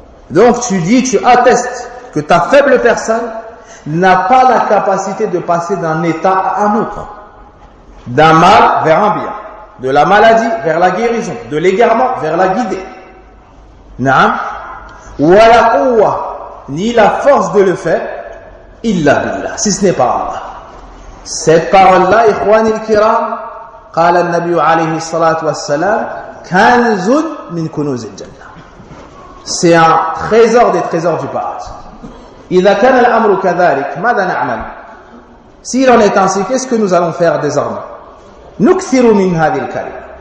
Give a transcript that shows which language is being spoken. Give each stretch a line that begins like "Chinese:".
French: Donc tu dis, tu attestes que ta faible personne n'a pas la capacité de passer d'un état à un autre. D'un mal vers un bien. De la maladie vers la guérison. De l'égarement vers la guidée. Naam.
Arabic: Wa la quwwa,
French: ni la force de le faire,
Arabic: illa billah,
French: si ce n'est pas Allah. Cette parole-là,
Arabic: ikhwan al-kiram, قال النبي عليه الصلاة والسلام كنز من كنوز الجنة.
French: C'est un trésor des trésors du paradis.
Arabic: إذا كان الأمر كذلك ماذا نعمل؟
French: S'il en est ainsi, qu'est-ce que nous allons faire désormais؟
Arabic: نكثر من هذه الكلمة.